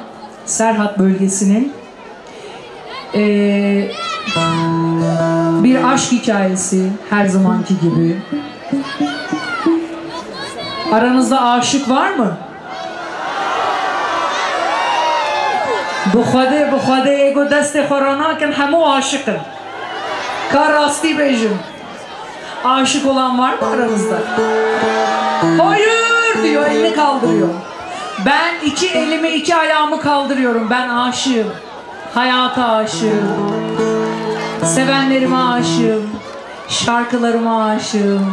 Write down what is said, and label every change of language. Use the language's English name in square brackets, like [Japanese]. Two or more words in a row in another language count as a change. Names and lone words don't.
[Turkish] Serhat bölgesinin bir aşk hikayesi her zamanki gibi. Aranızda aşık var mı? [Kurdish] Bu xwede ego destê xwe ranakin hemû aşıkın. Ka rastî bêjim. [Turkish] Aşık olan var mı aranızda? Hayır diyor, elini kaldırıyor. Ben iki elimi iki ayağımı kaldırıyorum. Ben aşığım. Hayata aşığım. Sevenlerime aşığım. Şarkılarıma aşığım.